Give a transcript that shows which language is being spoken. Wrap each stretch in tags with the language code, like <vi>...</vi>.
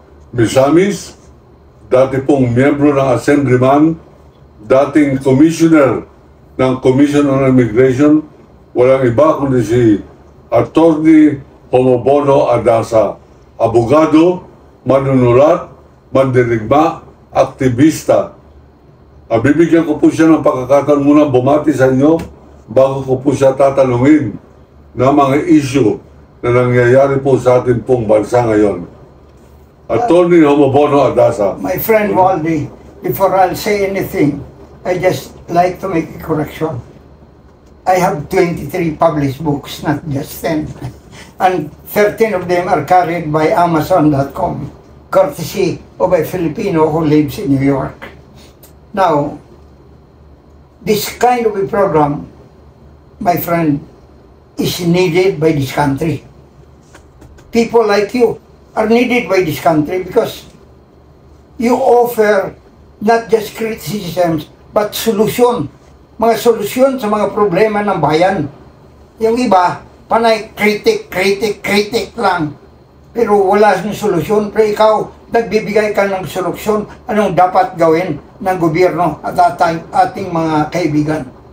<tl>Misamis, dati pong miyembro ng Assemblyman, dating commissioner ng Commission on Immigration, walang iba kundi si Attorney Homobono Adasa, abogado, manunulat, mandirigma, aktivista. Bibigyan ko po siya ng pagkakataon muna bumati sa inyo bago ko po siya tatanungin na mga issue na nangyayari po sa ating pong bansa ngayon. Attorney Homobono Adasa.</tl> <en>My friend Waldy, before I'll say anything, I just like to make a correction. I have 23 published books, not just 10. And 13 of them are carried by Amazon.com, courtesy of a Filipino who lives in New York. Now, this kind of a program, my friend, is needed by this country. People like you are needed by this country because you offer not just criticisms, but solution.</en> <tl>Mga solusyon sa mga problema ng bayan. Yung iba, panay kritik lang. Pero wala siyang solusyon. Pero ikaw, nagbibigay ka ng solusyon anong dapat gawin ng gobyerno at ating mga kaibigan.</tl>